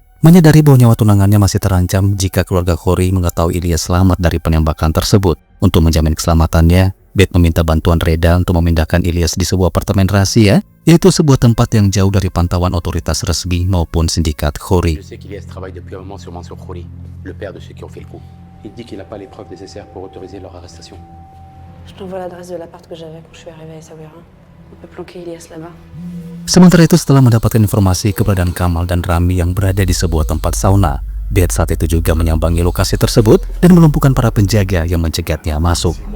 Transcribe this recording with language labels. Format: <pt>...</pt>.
<id>Menyadari bahwa nyawa tunangannya masih terancam jika keluarga Khoury mengetahui Ilyas selamat dari penembakan tersebut. Untuk menjamin keselamatannya, Beth meminta bantuan Reda untuk memindahkan Ilyas di sebuah apartemen rahasia, yaitu sebuah tempat yang jauh dari pantauan otoritas resmi maupun sindikat Khoury.</id> <fr>Je sais qu'Ilyas travaille depuis un moment sur Mansour Khoury, le père de ceux qui ont fait le coup. Il dit qu'il n'a pas les preuves nécessaires pour autoriser leur arrestation. Je t'envoie l'adresse de l'appart que j'avais quand je suis arrivée à Essaouira. On peut planquer Ilyas là-bas.</fr> <id>Sementara itu, setelah mendapatkan informasi keberadaan Kamal dan Rami yang berada di sebuah tempat sauna, Beth saat itu juga menyambangi lokasi tersebut dan melumpuhkan para penjaga yang mencegatnya masuk.</id>